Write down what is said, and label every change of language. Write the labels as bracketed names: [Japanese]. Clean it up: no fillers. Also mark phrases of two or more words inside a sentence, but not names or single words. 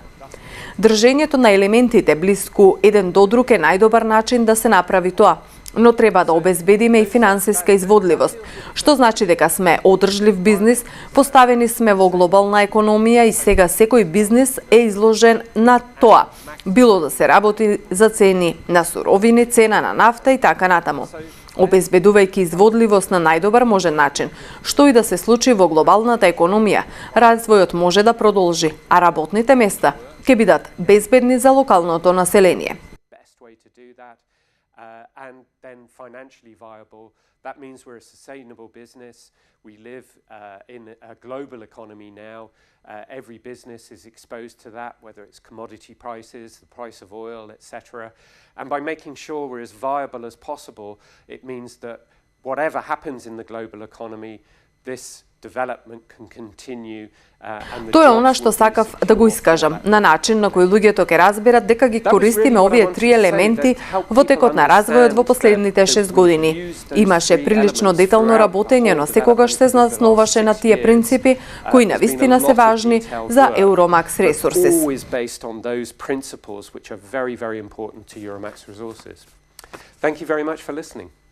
[Macedonian] Држењето на елементите блиску еден до друг е најдобар начин да се направи тоа, но треба да обезбедиме и финансиска изводливост, што значи дека сме одржлив бизнис, поставени сме во глобална економија и сега секој бизнис е изложен на тоа, било да се работи за цени на суровини, цена на нафта и така натаму. Обезбедувајќи изводливост на најдобар можен начин, што и да се случи во глобалната економија, развојот може да продолжи, а работните места ќе бидат безбедни за локалното население. [English] And then financially viable. That means we're a sustainable business. We live in a global economy now. Every business is exposed to that, whether it's commodity prices, the price of oil, etc. And by making sure we're as viable as possible, it means that whatever happens in the global economy, this development can continue. [Macedonian] Тоа е она што сакав да го искажам, на начин на кој луѓето ќе разберат дека ги користиме овие три елементи во текот на развојот во последните 6 години. Имаше прилично детално работење, но секогаш се засноваше на тие принципи кои навистина се важни за Euromax Resources. [English] Thank you very much for listening.